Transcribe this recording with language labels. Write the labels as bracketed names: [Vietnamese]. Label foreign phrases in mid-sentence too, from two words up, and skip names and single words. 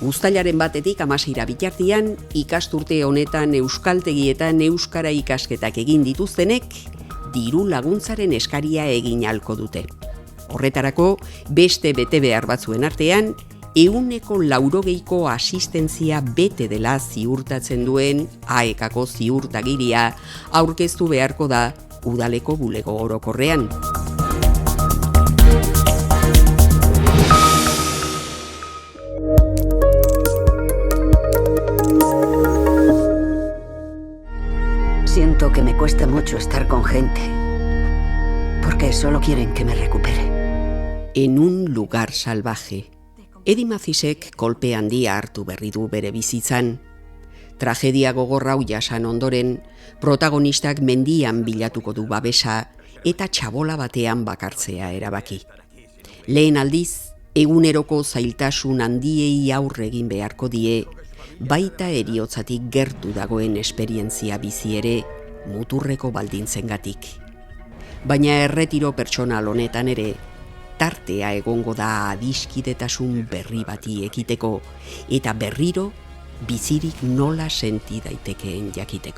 [Basque] Uztailaren 1-tik 16 bitartean, ikasturte honetan euskaltegietan euskara ikasketak egin dituztenek, diru laguntzaren eskaria egin ahalko dute. Horretarako, beste betebehar batzuen artean, 180ko asistentzia bete dela ziurtatzen duen AEKako ziurtagiria aurkeztu beharko da udaleko bulego orokorrean. [Spanish] Siento que me cuesta mucho estar con gente, porque solo quieren que me recupere. En un lugar salvaje. [Basque] Edi Mazisek kolpe handia hartu berri du bere bizitzan. Tragedia gogorra hau jasan ondoren, protagonistak mendian bilatuko du babesa eta txabola batean bakartzea erabaki. Lehen aldiz, eguneroko zailtasun handiei aurre egin beharko die, baita heriotzatik gertu dagoen esperientzia bizi ere muturreko baldintzengatik. Baina erretiro pertsonal honetan ere, tartea egongo da adiskidetasun berri bati ekiteko eta berriro bizirik nola senti daitekeen jakiteko.